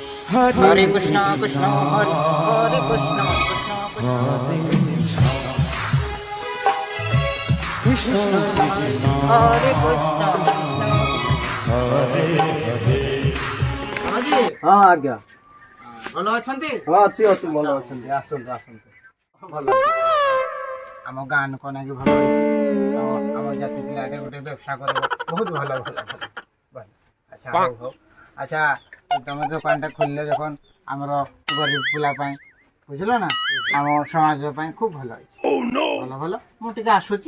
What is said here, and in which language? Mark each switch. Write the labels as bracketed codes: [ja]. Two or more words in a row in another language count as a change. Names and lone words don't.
[hi] हरे कृष्ण कृष्ण हरे हरे कृष्ण कृष्ण कृष्ण हरे कृष्ण जी हाँ आज्ञा [or] ଭଲ ଅଛନ୍ତି [hi] हाँ अच्छी अच्छी [or] ଭଲ ଅଛନ୍ତି ଆସନ୍ତୁ ଆସନ୍ତୁ ଭଲ ଆମ ଗାଁ ଲୋକ ନାକି ଭଲ ହେଇଛି ଆମ ଜାତି ପିଲାଟେ ଗୋଟେ ବ୍ୟବସାୟ କରିବ ବହୁତ ଭଲ ଭଲ ଭଲ ଭଲ ଆଚ୍ଛା ହଉ ହଉ ଆଚ୍ଛା ତମେ ଦୋକାନଟା ଖୋଲିଲେ ଯখন ଆମର ଗରିବ ପିଲା ପାଇଁ ବୁଝିଲ ନା ଆମ ସମାଜ ପାଇଁ ଖୁବ ଭଲ ହେଇଛି ଭଲ ଭଲ ମୁଁ ଟିକେ ଆସୁଛି